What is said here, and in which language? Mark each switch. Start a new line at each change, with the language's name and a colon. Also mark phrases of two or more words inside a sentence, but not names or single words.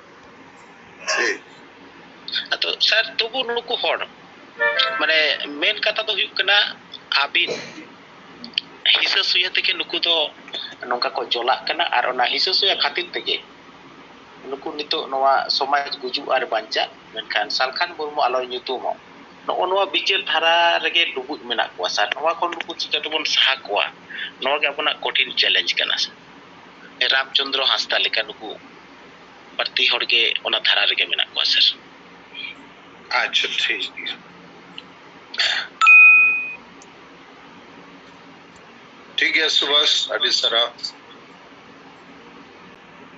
Santali: तो सर तबु नुकु हर माने मेन कथा तो हुक कना आबिन हिसा सुया तके नुकु तो नोंका को जोला कना और ओना हिसा सुया खातिर तके नुकु नितो नोवा समाज गुजु आर बांचा मेनखान सालखान मुर्मु आलो nyutumo नो नोवा बिचार धारा रेगे लुबुज मेना को सर नोवा कोन नुकु चिका तबन साहा कोआ नोवा के अपना कठिन चैलेंज कना सर रामचंद्र हांसदा लेका नुकु प्रति हर के ओना धारा रेगे मेना को सर
Hindi: अच्छा ठीक है सुभाष अभी सरा